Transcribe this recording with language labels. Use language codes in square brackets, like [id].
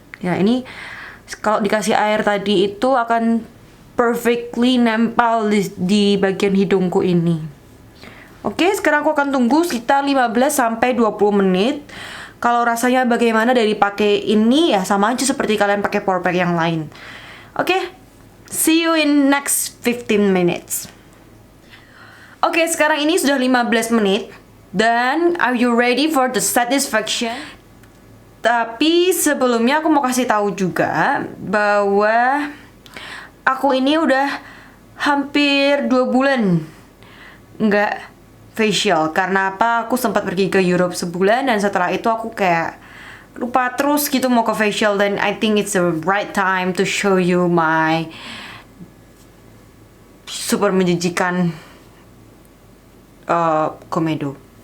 [id] Ya, ini kalau dikasih air tadi itu akan perfectly nempel di bagian hidungku ini. Oke, sekarang aku akan tunggu sekitar 15 sampai 20 menit. Kalau rasanya bagaimana dari pakai ini ya sama aja seperti kalian pakai power pack yang lain. [en] Oke, see you in next 15 minutes. [id] Oke, sekarang ini sudah 15 menit. [en] Dan are you ready for the satisfaction? [id] Tapi sebelumnya aku mau kasih tahu juga bahwa aku ini udah hampir 2 bulan nggak facial. Karena apa? Aku sempat pergi ke Europe sebulan dan setelah itu aku kayak lupa terus gitu mau ke facial. [en] Dan I think it's the right time to show you my super [id] menjijikan komedo.